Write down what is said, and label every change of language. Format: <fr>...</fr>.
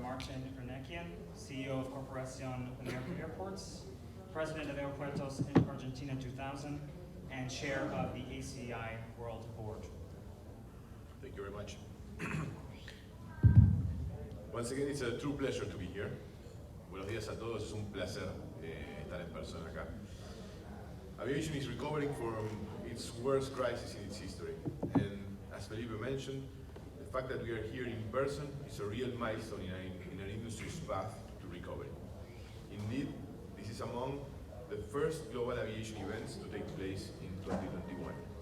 <en>Martin Eurnekian, CEO of Corporación America Airports, President of Aeropuertos in Argentina 2000, and Chair of the ACI World Board. Thank you very much. Once again, it's a true pleasure to be here.</en> <es>Buenos días a todos, es un placer estar en persona acá.</es> <en>Aviation is recovering from its worst crisis in its history. And as Felipe mentioned, the fact that we are here in person is a real milestone in an industry's path to recovery. Indeed, this is among the first global aviation events to take place in 2021.</en>